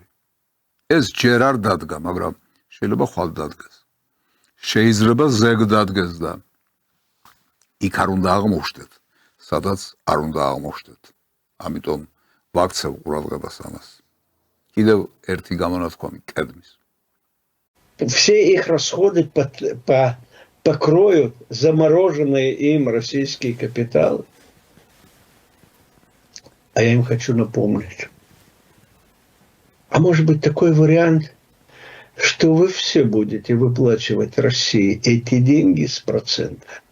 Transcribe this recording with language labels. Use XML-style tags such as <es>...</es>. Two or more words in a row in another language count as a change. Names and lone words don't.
<ka>ეს ჯერ არ დადგა, მაგრამ შეიძლება ხვალ დადგეს. შეიძლება ზეგ დადგეს და იქ არ უნდა აღმოჩნდეთ, სადაც არ უნდა აღმოჩნდეთ. ამიტომ ვაქცევ ყურადღებას ამას. კიდევ ერთი გამონათქვამი კედმის.</ka> <ru>Все их расходы покроют замороженные им российские капиталы. А я им хочу напомнить. А может быть такой вариант, что вы все будете выплачивать России эти деньги с процентов.</ru>